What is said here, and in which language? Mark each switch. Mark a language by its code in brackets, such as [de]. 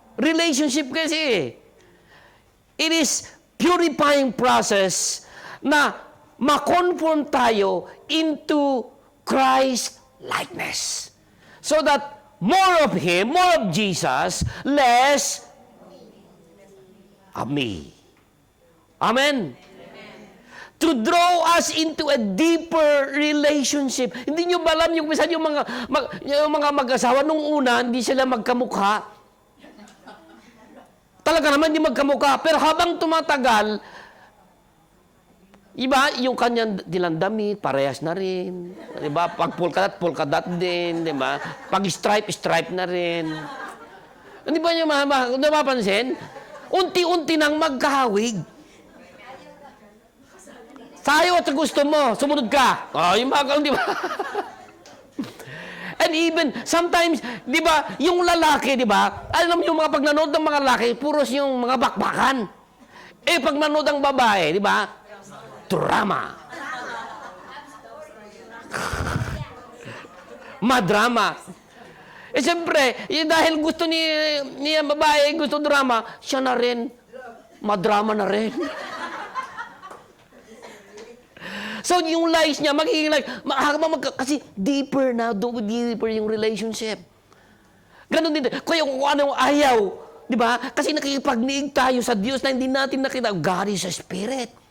[en] Relationship [tl] kasi. [en] It is purifying process [tl] na makonform tayo [en] into Christ likeness. So that more of Him, more of Jesus, less of me. Amen? To draw us into a deeper relationship. [tl] Hindi nyo ba alam yung minsan yung mga mag-asawa nung una, hindi sila magkamukha. Talaga naman hindi magkamukha. Pero habang tumatagal, iba, yung kanyang dilandamit, parehas na rin. Diba? Pag polka-dot din. Diba? Pag stripe na rin. Hindi ba nyo mapapansin? Unti-unti nang magkahawig. Sayo at gusto mo, sumunod ka. Yung mga di ba? [en] And even, sometimes, [tl] di ba, yung lalaki, di ba, alam yung mga pag nanood ng mga lalaki, puros yung mga bakbakan. Pag nanood ang babae, di ba, drama. madrama. Eh siyempre, dahil gusto niya babae, gusto drama, siya na rin, madrama na rin. So, yung lies niya, magiging like, kasi deeper yung relationship. Ganon din. Kaya kung anong ayaw, di ba? Kasi nakikipagniig tayo sa Diyos na hindi natin nakita. [en] God is a spirit.